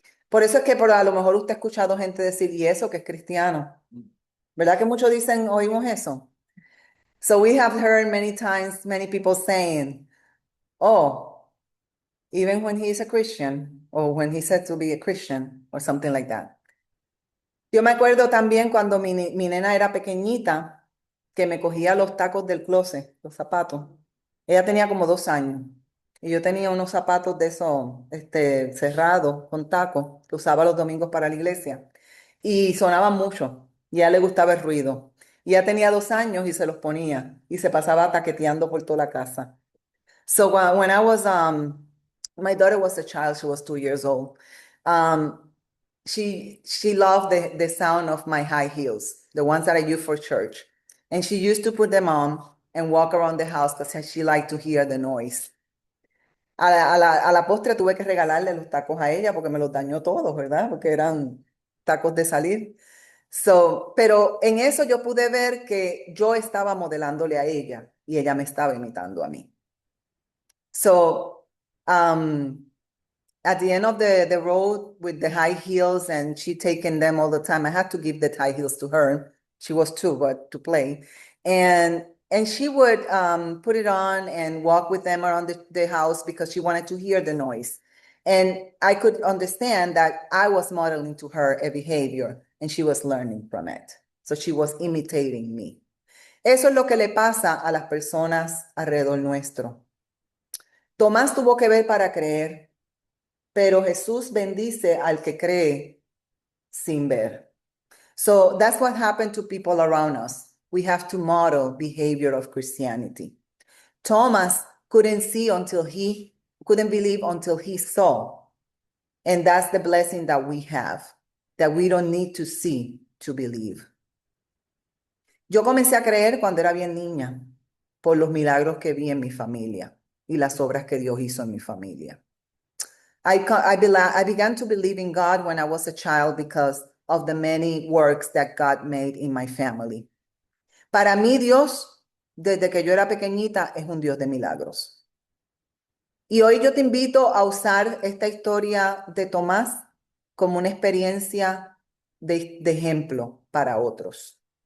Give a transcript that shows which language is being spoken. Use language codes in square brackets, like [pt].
[es] Por eso es que a lo mejor usted ha escuchado gente decir, ¿y eso que es cristiano? ¿Verdad que muchos dicen, oímos eso? [en] So we have heard many times, many people saying, oh, even when he is a Christian, or when he said to be a Christian, or something like that. [es] Yo me acuerdo también cuando mi nena era pequeñita, que me cogía los tacos del closet, los zapatos. Ella tenía como 2 años y yo tenía unos zapatos de esos, cerrados con tacos que usaba los domingos para la iglesia y sonaban mucho y a ella le gustaba el ruido. Y ella tenía 2 años y se los ponía y se pasaba taqueteando por toda la casa. [en] So when I was, my daughter was a child, she was 2 years old. She loved the sound of my high heels, the ones that I use for church. And she used to put them on and walk around the house because she liked to hear the noise. [es] A la postre tuve que regalarle los tacos a ella porque me los dañó todos, ¿verdad? Porque eran tacos de salir. So, pero en eso yo pude ver que yo estaba modelándole a ella y ella me estaba imitando a mí. [en] So, at the end of the road with the high heels and she taking them all the time, I had to give the high heels to her. She was 2, but to play. And she would put it on and walk with them around the house because she wanted to hear the noise. And I could understand that I was modeling to her a behavior and she was learning from it. So she was imitating me. [es] Eso es lo que le pasa a las personas alrededor nuestro. Tomás tuvo que ver para creer, pero Jesús bendice al que cree sin ver. [en] So that's what happened to people around us. We have to model behavior of Christianity. Thomas couldn't believe until he saw. And that's the blessing that we have, that we don't need to see to believe. [es] Yo comencé a creer cuando era bien niña, por los milagros que vi en mi familia. y las obras que Dios hizo en mi familia. [en] I began to believe in God when I was a child because of the many works that God made in my family. [es] Para mí, Dios, desde que yo era pequeñita, es un Dios de milagros. Y hoy yo te invito a usar esta historia de Tomás como una experiencia de ejemplo para otros.